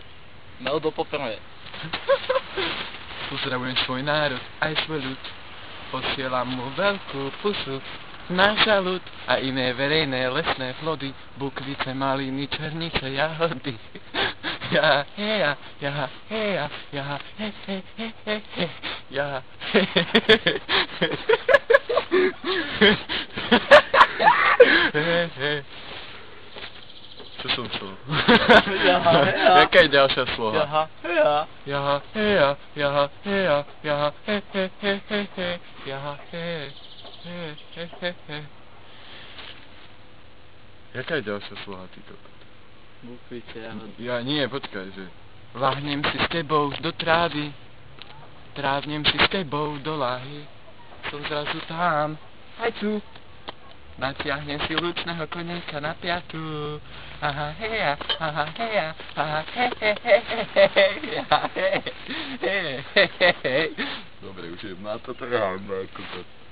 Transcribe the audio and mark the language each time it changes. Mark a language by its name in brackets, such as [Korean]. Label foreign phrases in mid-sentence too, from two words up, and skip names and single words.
[Czech] Meldo poprvé. [Slovak] Pozdravujem svoj národ, aj svoj ľud. Posielam mu veľkú pusu. Náš ľud a iné verejné lesné plody, bukvice, maliny, černice, jahody. Ja, heja, ja, heja, ja, he, he, he, he, he, ja, he, he, he, he. Čo som chcel? Jaha, heja. Jaká je ďalšia sloha? Jaha, heja. Jaha, heja, jaha, heja, jaha, he, he, he, he, he, jaha, he, he, he, he, he. Jaká je ďalšia sloha, ty kokot? Bukvice, jahody. Ja nie, počkaj, že... Lahnem si s tebou do trávy, trávnem si s tebou do lahy, som zrazu tam, aj tu. Natiahnem si lučného koníka na piatu. Aha, heja, aha, heja, aha, he, he, he, he, he, he, he, he, he, he. Dobre, už je na to trám, kokot.